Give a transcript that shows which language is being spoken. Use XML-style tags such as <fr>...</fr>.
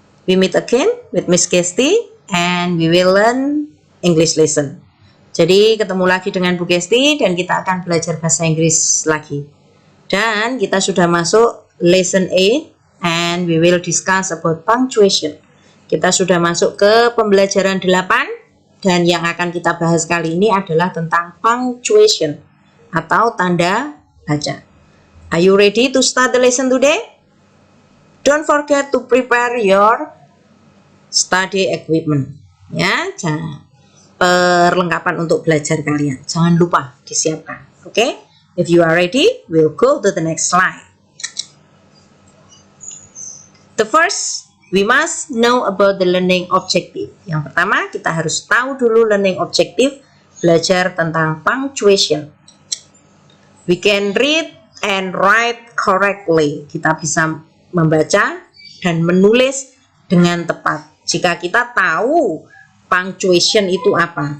<en>We meet again with Miss Kesti and we will learn English lesson.</en> <id>Jadi ketemu lagi dengan Bu Kesti dan kita akan belajar bahasa Inggris lagi. Dan kita sudah masuk</id> <en>lesson 8 and we will discuss about punctuation.</en> <id>Kita sudah masuk ke pembelajaran 8 dan yang akan kita bahas kali ini adalah tentang punctuation atau tanda baca.</id> <en>Are you ready to start the lesson today? Don't forget to prepare your study equipment.</en> <id>Ya, perlengkapan untuk belajar kalian. Jangan lupa disiapkan.</id> <en>Oke? If you are ready, we'll go to the next slide. The first, we must know about the learning objective.</en> <id>Yang pertama, kita harus tahu dulu learning objective, belajar tentang punctuation.</id> <en>We can read and write correctly.</en> <id>Kita bisa membaca dan menulis dengan tepat. Jika kita tahu punctuation itu apa?</id>